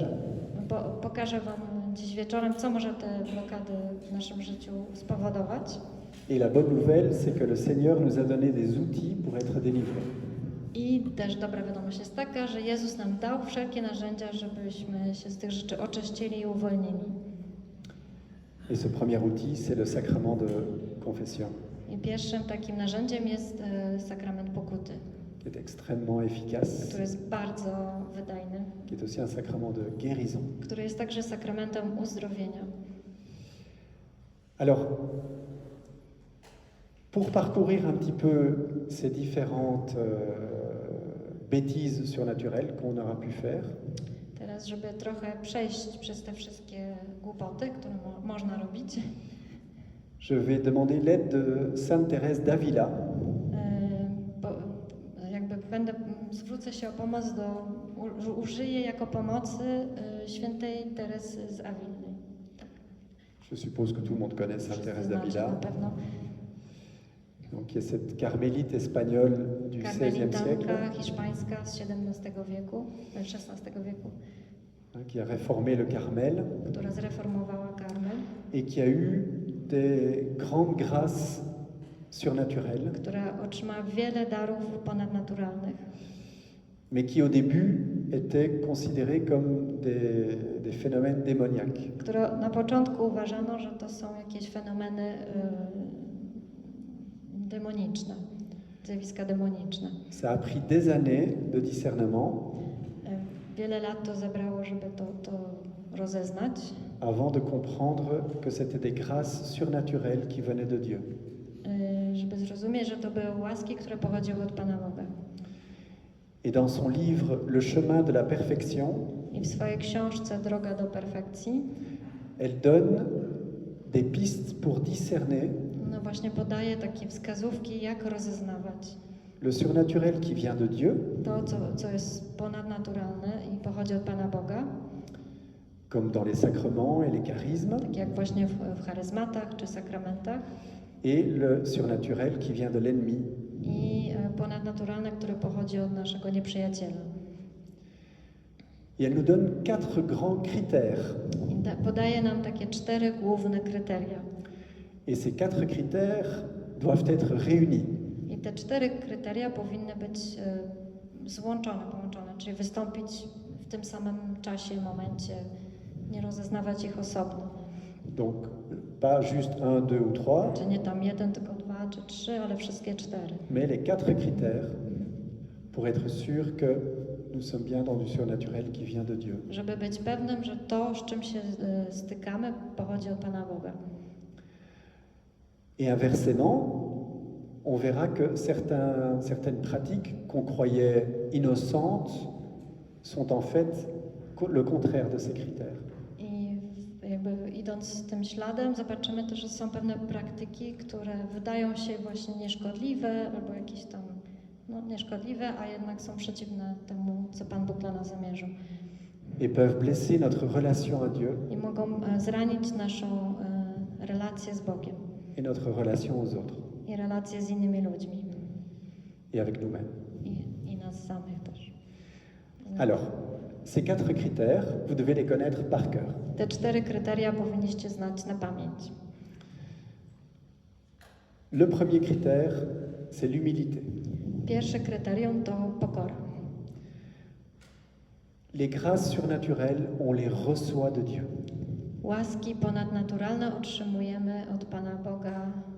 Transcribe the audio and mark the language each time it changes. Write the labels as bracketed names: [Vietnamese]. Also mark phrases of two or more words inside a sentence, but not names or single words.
[Polish] pokażę wam dziś wieczorem, co może te blokady w naszym życiu spowodować. [French] Et la bonne nouvelle, c'est que le Seigneur nous a donné des outils pour être délivrés. [Polish] I też dobra wiadomość jest taka, że Jezus nam dał wszelkie narzędzia, żebyśmy się z tych rzeczy oczyścili i uwolnili. [French] Et ce premier outil, c'est le sacrement de confession, [Polish] I pierwszym takim narzędziem jest sakrament pokuty, [French] qui est extrêmement efficace, [Polish] który jest bardzo wydajny, [French] qui est aussi un sacrement de guérison. [Polish] który jest także sakramentem uzdrowienia. [French] Alors, pour parcourir un petit peu ces différentes bêtises surnaturelles qu'on aura pu faire, [Polish] Teraz, żeby trochę przejść przez te wszystkie głupoty, które można robić, [French] je vais demander l'aide de Sainte Thérèse d'Avila, [Polish] zwrócę się o pomoc użyję jako pomocy świętej Teresy z Awilny. [French] je suppose que tout le monde connaît Sainte [Polish] Wszyscy [French] Thérèse [Polish] znacie na [French] d'Avila, [Polish] pewno. [French] donc, qui est cette carmélite espagnole du XVIe siècle, [Polish] Karmelitanka hiszpańska z XVII wieku, XVI wieku, [French] qui a réformé le Carmel [Polish] która zreformowała Karmel, [French] et qui a eu des grandes grâces surnaturelles, [Polish] która otrzymała wiele darów ponadnaturalnych, [French] mais qui au début étaient considérées comme des phénomènes démoniaques. [Polish] które na początku uważano, że to są jakieś fenomeny demoniczne, zjawiska demoniczne. [French] Ça a pris des années de discernement [Polish] Wiele lat to zabrało, żeby to rozeznać, [French] avant de comprendre que c'était des grâces surnaturelles qui venaient de Dieu. [Polish] Żeby zrozumieć, że to były łaski, które pochodziły od Pana Boga. [French] Et dans son livre Le chemin de la perfection, [Polish] I w swojej książce Droga do perfekcji, [French] elle donne des pistes pour discerner [Polish] no właśnie podaje takie wskazówki, jak rozeznawać [French] le surnaturel qui vient de Dieu, [Polish] to, co jest ponadnaturalne i pochodzi od Pana Boga, [French] comme dans les sacrements et les charismes, [Polish] tak jak właśnie w charyzmatach czy sakramentach, [French] et le surnaturel qui vient de l'ennemi. [Polish] i ponadnaturalne, które pochodzi od naszego nieprzyjaciela. [French] Et elle nous donne 4 grands critères. [Polish] I podaje nam takie 4 główne kryteria. [French] Et ces 4 critères doivent être réunis. [Polish] I te 4 kryteria powinny być połączone, czyli wystąpić w tym samym czasie, momencie, nie rozeznawać ich osobno. [French] Donc, pas juste 1, 2 ou 3, [Polish] Czy nie tam 1, tylko 2 czy 3, ale wszystkie 4. [French] mais les 4 critères pour être sûr que nous sommes bien dans du surnaturel qui vient de Dieu. [Polish] Żeby być pewnym, że to, z czym się stykamy, pochodzi od Pana Boga. [French] Et inversement, on verra que certaines pratiques qu'on croyait innocentes sont en fait le contraire de ces critères. [Polish] I jakby idąc tym śladem, zobaczymy też, że są pewne praktyki, które wydają się właśnie nieszkodliwe albo jakieś tam nieszkodliwe, a jednak są przeciwne temu, co Pan Bóg dla nas zamierzył. [French] Et peuvent blesser notre relation à Dieu [Polish] I mogą zranić naszą relację z Bogiem [French] et notre relation aux autres [Polish] i relację z innymi ludźmi [French] et avec nous-mêmes. [Polish] i nas samych też. [French] Alors, ces 4 critères, vous devez les connaître par cœur. [Polish] Te 4 kryteria powinniście znać na pamięć. [French] Le premier critère, c'est l'humilité. [Polish] Pierwsze kryterium to pokora. [French] Les grâces surnaturelles, on les reçoit de Dieu. [Polish] Łaski ponadnaturalne otrzymujemy od Pana Boga.